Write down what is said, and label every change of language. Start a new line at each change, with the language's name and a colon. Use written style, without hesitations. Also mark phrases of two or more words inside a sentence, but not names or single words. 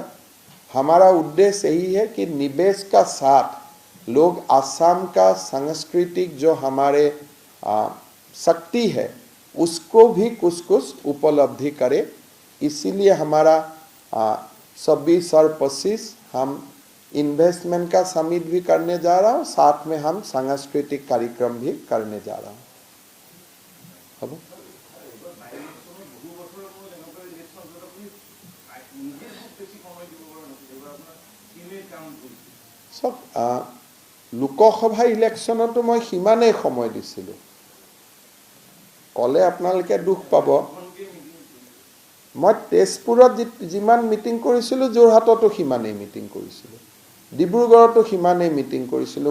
Hindi: हमारा उद्देश्य यही है कि निवेश का साथ लोग असम का सांस्कृतिक जो हमारे शक्ति है उसको भी कुछ कुछ उपलब्धि करे. इसीलिए हमारा 26 और 25 हम इन्वेस्टमेंट का समिट भी करने जा रहा हूँ, साथ में हम सांस्कृतिक कार्यक्रम भी करने जा रहा हूँ.
Assamese: লোকসভা ইলেকশনতো মই সিমানেই সময় দিছিলোঁ. কলে আপোনালোকে দুখ পাব, মই তেজপুৰত যিমান মিটিং কৰিছিলোঁ যোৰহাটতো সিমানেই মিটিং কৰিছিলোঁ, ডিব্ৰুগড়তো সিমানেই মিটিং কৰিছিলোঁ.